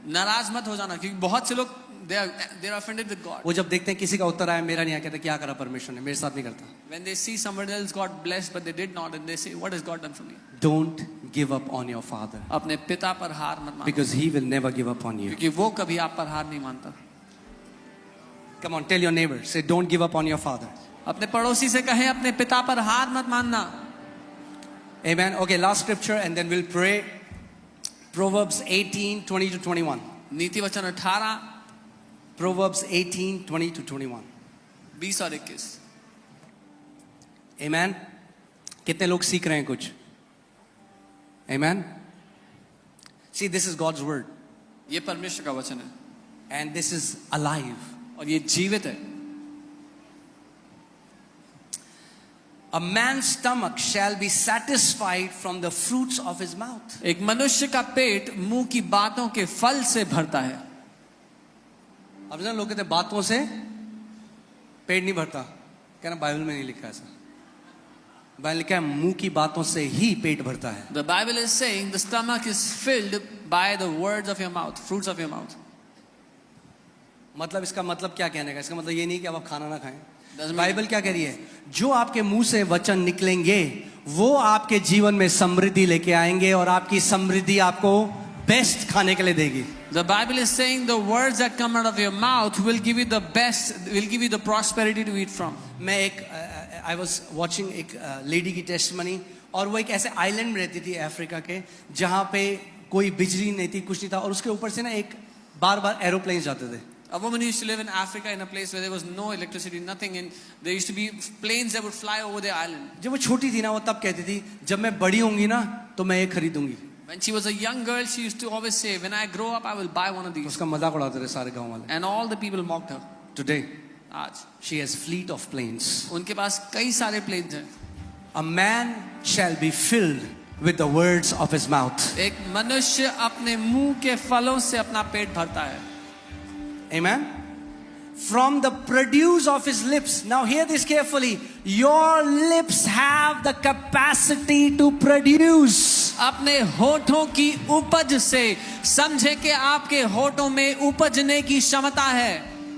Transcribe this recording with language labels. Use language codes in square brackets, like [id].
[hi] नाराज मत हो जाना, क्योंकि बहुत से लोग [en] they are offended with God. [hi] वो जब देखते हैं किसी का उत्तर आया मेरा नहीं आया, कहते क्या करा परमेश्वर ने, मेरे साथ नहीं करता। [en] When they see somebody else got blessed but they did not, and they say what has God done for me? Don't give up on your father, [hi] अपने पिता पर हार मत मानो, [en] because he will never give up on you. [hi] क्योंकि वो कभी आप पर हार नहीं मानता। [en] Come on, tell your neighbor, say don't give up on your father. [hi] अपने पड़ोसी से कहें अपने पिता पर हार मत मानना। [en] Amen. Okay, last scripture and then we'll pray. Proverbs 18:20 to 21. [hi] नीति वचन 18 [en] Proverbs 18:20 to 21. [hi] 20 और 21। [en] Amen. [hi] कितने लोग सीख रहे हैं कुछ? [en] Amen. See, this is God's word. [hi] ये परमेश्वर का वचन है [en] And this is alive. [hi] और ये जीवित है। [en] A man's stomach shall be satisfied from the fruits of his mouth. [hi] एक मनुष्य का पेट मुंह की बातों के फल से भरता है। अब ना लोग कहते हैं बातों से पेट नहीं भरता, कहना बाइबल में नहीं लिखा ऐसा। बाइबल लिखा है मुंह की बातों से ही पेट भरता है। [en] The Bible is saying the stomach is filled by the words of your mouth, fruits of your mouth. [hi] मतलब इसका मतलब क्या कहने का? इसका मतलब ये नहीं कि अब आप खाना ना खाएं। [en] Doesn't mean- [hi] बाइबल क्या कह रही है? जो आपके मुंह से वचन निकलेंगे वो आपके जीवन में समृद्धि लेके आएंगे और आपकी समृद्धि आपको बेस्ट खाने के लिए देगी। [en] The Bible is saying the words that come out of your mouth will give you the best, will give you the prosperity to eat from. [hi] मैं एक [en] I was watching [hi] एक लेडी की टेस्टमनी, और वो एक ऐसे आइलैंड में रहती थी अफ्रीका के जहाँ पे कोई बिजली नहीं थी, कुछ नहीं था, और उसके ऊपर से ना एक बार बार एरोप्लेन जाते थे। [en] A woman used to live in Africa in a place where there was no electricity, nothing, and there used to be planes that would fly over the island. [hi] जब वो छोटी थी ना, वो तब कहती थी जब मैं बड़ी होंगी ना तो मैं ये खरीदूंगी। [en] When she was a young girl, she used to always say, "When I grow up, I will buy one of these." [hi] उसका मजाक उड़ाते थे सारे गांव वाले। [en] And all the people mocked her. Today [hi] आज [en] she has fleet of planes. [hi] उनके पास कई सारे planes हैं। [en] A man shall be filled with the words of his mouth. [hi] एक मनुष्य अपने मुंह के फलों से अपना पेट भरता है। [en] Amen. From the produce of his lips. Now hear this carefully. Your lips have the capacity to produce. [hi] अपने होठों की उपज से, समझे कि आपके होठों में उपजने की क्षमता है।